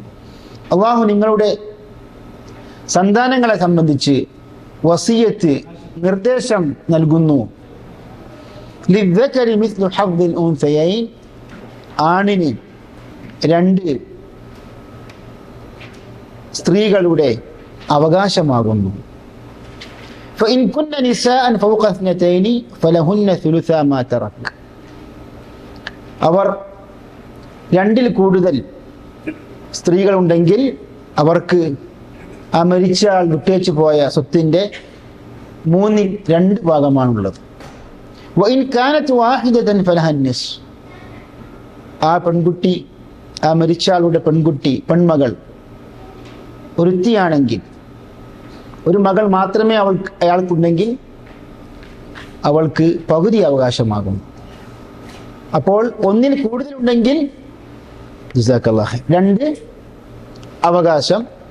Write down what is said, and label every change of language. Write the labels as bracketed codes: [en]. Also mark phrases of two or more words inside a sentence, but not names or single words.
[ml] അള്ളാഹു നിങ്ങളുടെ സന്താനങ്ങളെ സംബന്ധിച്ച് വസിയത്ത്, നിർദ്ദേശം നൽകുന്നു. [ar] للذكر مثل حظ الأنثيين, [ml] ആണിന് 2 സ്ത്രീകളുടെ അവകാശമാകുന്നു. [ar] فإن كن نساء فوق 2 فلهن ثلثا ما ترك. [ml] അവർ 2-ൽ കൂടുതൽ സ്ത്രീകളുണ്ടെങ്കിൽ അവർക്ക് ആ മരിച്ച ആൾ വിട്ടേച്ചു പോയ സ്വത്തിൻ്റെ 3-ൽ 2 ഭാഗമാണുള്ളത്. [ar] وإن كانت واحدة فلها النصف. [ml] ആ പെൺകുട്ടി, ആ മരിച്ച ആളുടെ പെൺകുട്ടി, പെൺമകൾ ഒരുത്തിയാണെങ്കിൽ, ഒരു മകൾ മാത്രമേ അയാൾക്കുണ്ടെങ്കിൽ അവൾക്ക് പകുതി അവകാശമാകും. അപ്പോൾ 1-ൽ കൂടുതലുണ്ടെങ്കിൽ 2 അവകാശം.